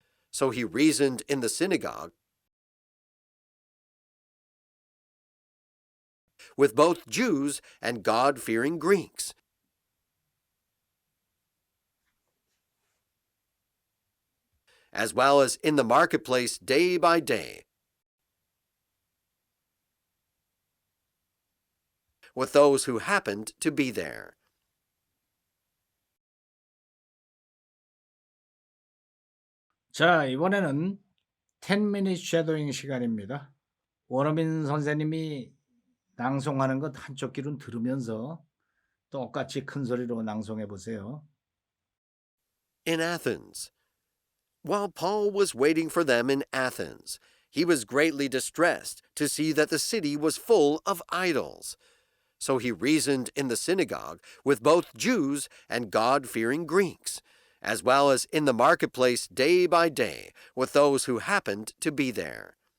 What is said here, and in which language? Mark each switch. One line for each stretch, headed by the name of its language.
English: So he reasoned in the synagogue with both Jews and God-fearing Greeks, as well as in the marketplace day by day with those who happened to be there.
Korean: 자, 이번에는 10-minute shadowing 시간입니다. 원어민 선생님이 낭송하는 것 한쪽 귀로 들으면서 똑같이 큰 소리로 낭송해 보세요.
English: In Athens. While Paul was waiting for them in Athens, he was greatly distressed to see that the city was full of idols. So he reasoned in the synagogue with both Jews and God-fearing Greeks, as well as in the marketplace day by day with those who happened to be there.